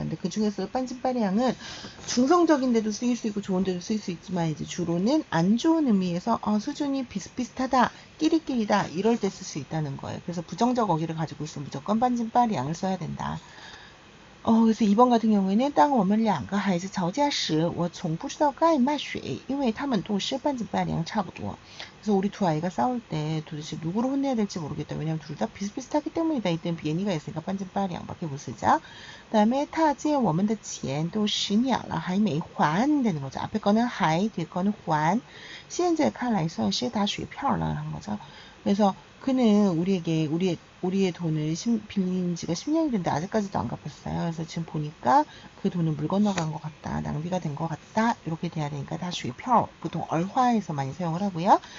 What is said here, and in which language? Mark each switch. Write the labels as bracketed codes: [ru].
[ko] 근데 그 중에서 빤진빠리앙은 중성적인데도 쓰일 수 있고 좋은데도 쓰일 수 있지만 이제 주로는 안 좋은 의미에서 수준이 비슷비슷하다, 끼리끼리다 이럴 때 쓸 수 있다는 거예요. 그래서 부정적 어기를 가지고 있으면 무조건 빤진빠리앙을 써야 된다. [zh] 그래서 2번 같은 경우에는 当我们两个孩子吵架时我从不知道该骂谁因为他们都是半斤八两差不多 [ko] 그래서 우리 두 아이가 싸울 때 도대체 누구를 혼내야 될지 모르겠다. 왜냐면 둘 다 비슷비슷하기 때문이다. 이때는 비엔이가 있으니까 반진빠리앙밖에 못 쓰자. 그 다음에 [zh] 他借我们的钱都10年了还没还 [ko] 되는 거죠. 앞에 거는 还 뒤에 거는 [zh] 还现在看来算是打水漂了 [ko] 한 거죠. 그래서 그는 우리의 돈을 빌린 지가 10년이 됐는데 아직까지도 안 갚았어요. 그래서 지금 보니까 그 돈은 물 건너간 것 같다. 낭비가 된 것 같다. 이렇게 돼야 되니까 다 슈이표 보통 얼화에서 많이 사용을 하고요.